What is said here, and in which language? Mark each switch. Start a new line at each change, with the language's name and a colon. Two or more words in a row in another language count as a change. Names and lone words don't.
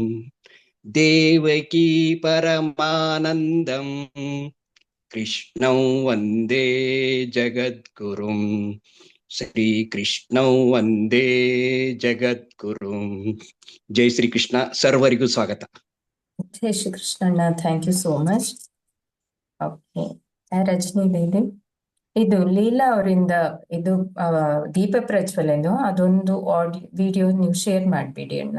Sanskrit: ದೇವಕೀ ಪರಮಾನಂದಂ ಕೃಷ್ಣಂ ವಂದೇ ಜಗದ್ಗುರುಂ ಶ್ರೀಕೃಷ್ಣಂ ವಂದೇ ಜಗದ್ಗುರುಂ.
Kannada: ಜೈ ಶ್ರೀ ಕೃಷ್ಣ. ಸರ್ವರಿಗೂ ಸ್ವಾಗತ. ಜೈ ಶ್ರೀ ಕೃಷ್ಣಣ್ಣ,
English: thank you so much.
Kannada: ಓಕೆ, ರಜನಿ ದೇವಿ, ಇದು ಲೀಲಾ ಅವರಿಂದ ಇದು ದೀಪ ಪ್ರಜ್ವಲನ ಅದೊಂದು ವಿಡಿಯೋ ನೀವು ಶೇರ್ ಮಾಡ್ಬಿಡಿ ಅಣ್ಣ.